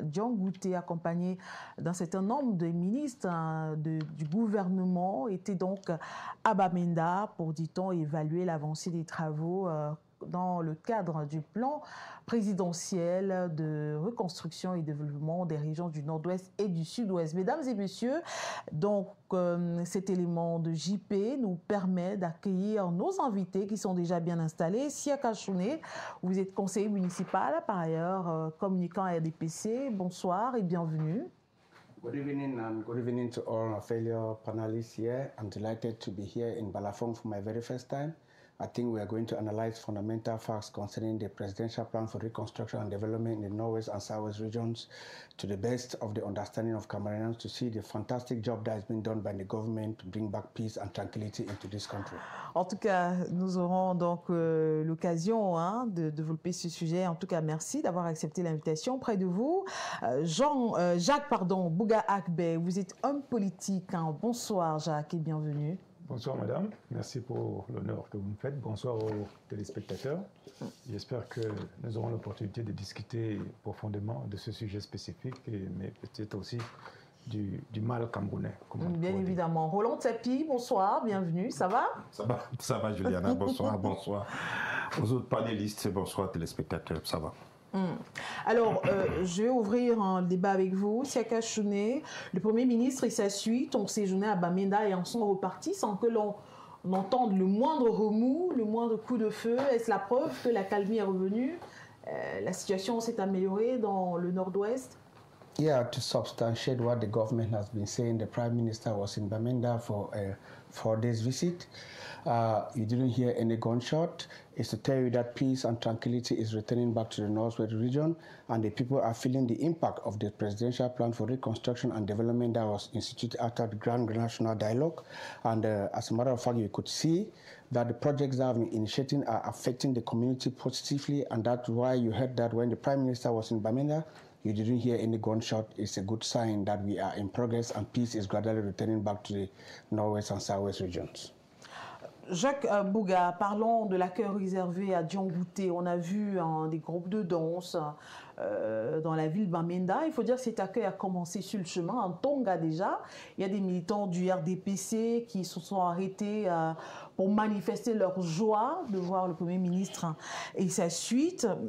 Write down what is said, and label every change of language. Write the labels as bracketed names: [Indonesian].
[French] Dian Gouté, accompagné d'un certain nombre de ministres du gouvernement, était donc à Bamenda pour, dit-on, évaluer l'avancée des travaux dans le cadre du plan présidentiel de reconstruction et développement des régions du nord-ouest et du sud-ouest. Mesdames et messieurs, donc cet élément de JP nous permet d'accueillir nos invités qui sont déjà bien installés. Siaka Chouné, vous êtes conseiller municipal, par ailleurs communicant à RDPC. Bonsoir et bienvenue. [English] Good evening and good evening to all our fellow panelists here. I'm delighted to be here in Balafong for my very first time. I think we are going to analyze fundamental facts concerning the Presidential Plan for Reconstruction and Development in the Northwest and Southwest regions to the best of the understanding of Cameroonians to see the fantastic job that has been done by the government to bring back peace and tranquility into this country. [French] En tout cas, nous aurons donc l'occasion de développer ce sujet. En tout cas, merci d'avoir accepté l'invitation. Près de vous, Jacques Bouga Akbe, vous êtes homme politique. Bonsoir Jacques et bienvenue. Bonsoir madame, merci pour l'honneur que vous me faites. Bonsoir aux téléspectateurs. J'espère que nous aurons l'opportunité de discuter profondément de ce sujet spécifique, mais peut-être aussi du mal camerounais. Bien évidemment. Roland Tapi, bonsoir, bienvenue, ça va? Ça va Juliana, bonsoir, bonsoir. Aux autres panélistes, bonsoir téléspectateurs, ça va. Alors, je vais ouvrir un débat avec vous. Siaka Chouné, le Premier ministre et sa suite ont séjourné à Bamenda et en sont repartis sans que l'on entende le moindre remous, le moindre coup de feu. Est-ce la preuve que la calmie est revenue? La situation s'est améliorée dans le nord-ouest? [English] Yeah, to substantiate what the government has been saying, the Prime Minister was in Bamenda for a 4 days visit. You didn't hear any gunshot. It's to tell you that peace and tranquility is returning back to the Northwest region, and the people are feeling the impact of the Presidential Plan for Reconstruction and Development that was instituted after the Grand National Dialogue. And as a matter of fact, you could see that the projects that have been initiating are affecting the community positively, and that's why you heard that when the Prime Minister was in Bamenda, you didn't hear any gunshot. It's a good sign that we are in progress and peace is gradually returning back to the Northwest and Southwest regions. [French] Jacques Bouga, parlons de l'accueil réservé à Diongouté. On a vu des groupes de danse dans la ville Bamenda. Il faut dire que cet accueil a commencé sur le chemin, en Tonga déjà. Il y a des militants du RDPC qui se sont arrêtés pour manifester leur joie de voir le Premier ministre et sa suite.